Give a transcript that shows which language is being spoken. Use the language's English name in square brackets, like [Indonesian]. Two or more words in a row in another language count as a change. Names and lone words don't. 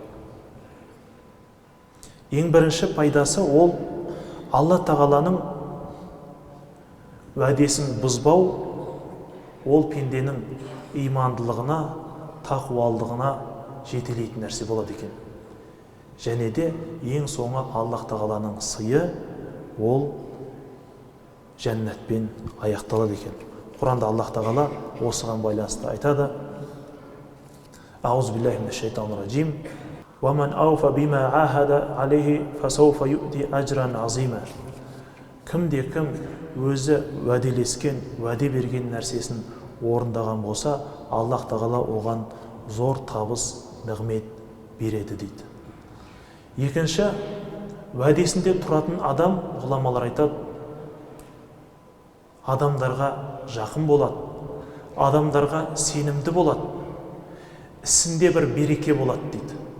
[Kazakh] Ең бірінші пайдасы ол Алла тағаланың уәдесін бұзбау, ол пенденің имандылығына, тақуалдығына жетелейтін нәрсе болады екен. Және де ең соңы Аллах тағаланың сыйы, ол жәннатпен аяқталады екен. Құранда Аллах тағала осыған байланысты айтады: [Arabic] أعوذ بالله من الشيطان الرجيم. ومن أوفى بما عاهد عليه فسوف يؤتي أجرا عظيما. [Kazakh] Кім-де-кім өзі уәделескен, уәде берген нәрсесін орындаған болса, Аллах тағала оған зор табыс, нығмет береді дейді. Екінші, уәдесінде тұратын адам, ғұламалар айтады, адамдарға жақын болады, адамдарға сенімді болады, ісінде бір береке болады дейді.